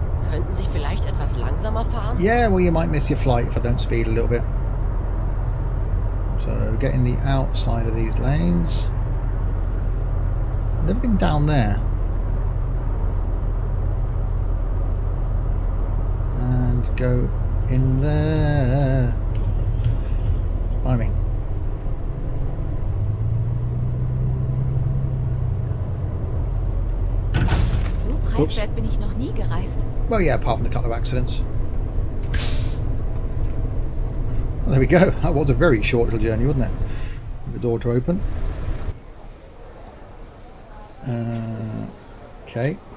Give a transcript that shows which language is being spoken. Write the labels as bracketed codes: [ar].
[de] Könnten Sie vielleicht etwas langsamer fahren? [en] Yeah, well, you might miss your flight if I don't speed a little bit. So getting the outside of these lanes. Never been down there. And go in there. I mean. [de] So preiswert bin ich noch nie gereist. [en] Well, yeah, apart from the couple of accidents. Well, there we go. That was a very short little journey, wasn't it? The door to open. Okay.